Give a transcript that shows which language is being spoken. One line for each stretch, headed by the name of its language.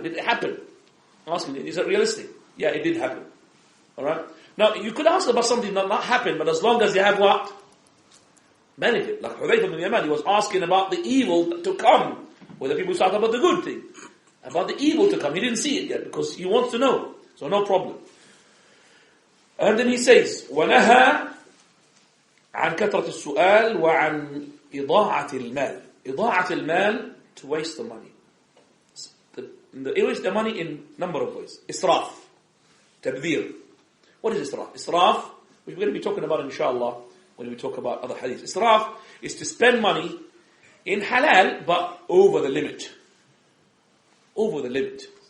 English: Did it happen? Asking, is it realistic? Yeah, it did happen. Alright? Now, you could ask about something that not happen, but as long as you have what? Benefit. Like Hadeeth ibn Yaman, he was asking about the evil to come. Where the people talk about the good thing. About the evil to come. He didn't see it yet, because he wants to know. So no problem. And then he says,
Arabic: وَنَهَا عن كثرة السؤال وعن إضاعة المال. إضاعة المال,
English: to waste the money. Waste the money in number of ways. Israf, tabdhir. What is israf? Israf, which we're going to be talking about inshallah when we talk about other hadiths. Israf is to spend money in halal but over the limit. Over the limit.